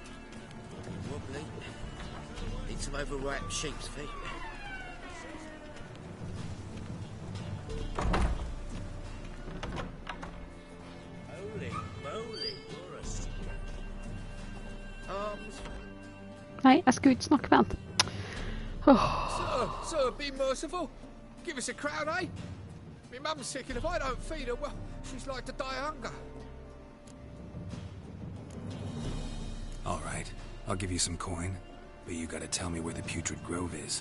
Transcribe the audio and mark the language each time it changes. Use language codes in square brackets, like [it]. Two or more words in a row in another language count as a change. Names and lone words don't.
[en] Wobbly. Need some overripe sheep's feet. Holy moly, you're a sticker. Arms. [no] Nei, jeg skulle ikke snakke med han. [en] Sir, be merciful. Give us a crown, eh? My mum's sick, and if I don't feed her, well, she's like to die of hunger. All right, I'll give you some coin, but you gotta tell me where the Putrid Grove is.